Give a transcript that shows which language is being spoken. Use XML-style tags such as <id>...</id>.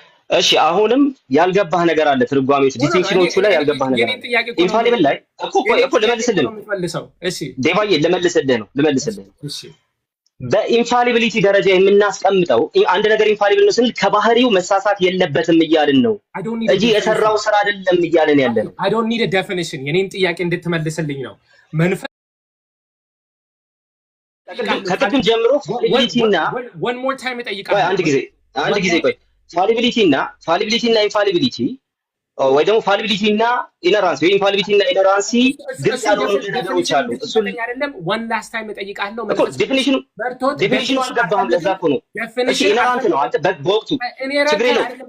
<am>እሺ አሁንም ያልገባህ ነገር አለ። ትርጓሜዎች ዲስቲንክሽኖቹ ላይ ያልገባህ ነገር አለ። ኢንፋሊብል ላይ እኮ ልመልስልህ ነው። እሺ ዴቫዬ ልመልስልህ ነው። እሺ በኢንፋሊቢሊቲ ደረጃ የምናስቀምጠው አንድ ነገር ኢንፋሊብል ነው ስንል ከባህሪው መሳሳት የለበትም እያልን ነው እንጂ የሰራው ስራ አይደለም እያልን ያለ ነው።</am> <en>I don't need a definition</en> <am>የኔን ጥያቄ እንድትመልስልኝ ነው። ከጥቅም ጀምሮ ፋሊቢሊቲና</am> <en>one more time</en> <am>እጠይቃለሁ። አንድ ጊዜ ቆይ ፋሊቢሊቲና ኢንፋሊቢሊቲ ወይ ደግሞ ፋሊቢሊቲ እና ኢነራንሲ ወይ ኢንፋሊቢሊቲ እና ኢነራንሲ ግልጽ ያልሆኑ ነገሮች አሉ። እሱን አይደለም</am> <en>ዋን ላስት ታይም</en> <am>እጠይቃለሁ። እኮ ዴፊኒሽኑ አልገባህም። ለዛ እኮ ነው። እሺ ኢነራንት ነው አንተ በወቅቱ ችግር የለውም።</am>